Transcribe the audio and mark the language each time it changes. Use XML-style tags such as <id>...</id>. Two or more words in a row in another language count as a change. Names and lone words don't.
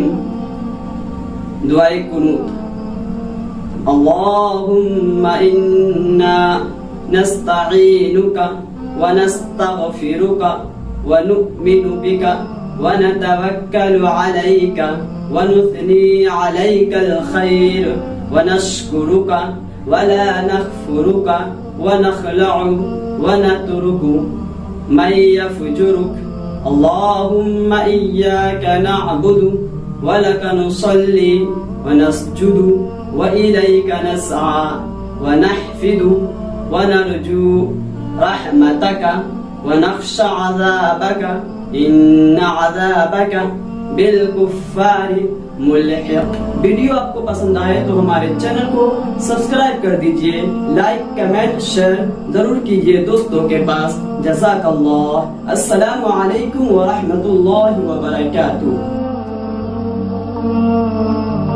<ar>दुआए कुनूत। اللهم إنا نستعينك و نستغفرك و نؤمن بك و نتوكل عليك و نثني عليك الخير و نشكرك و لا نغفرك و نخلع و نترك من يفجرك. اللهم إياك نعبد و لك نصلي و نسجد و إليك نسعى و نحفد و نرجو رحمتك و نخشى عذابك إن عذابك بالكفار ملحق.</ar> <hi>वीडियो आपको पसंद आए तो हमारे चैनल को सब्सक्राइब कर दीजिए,</hi> <en>like comment share</en> <hi>जरूर कीजिए दोस्तों के पास।</hi> <ar>जज़ाकल्लाह। السلام عليكم و رحمة الله و بركاته.</ar>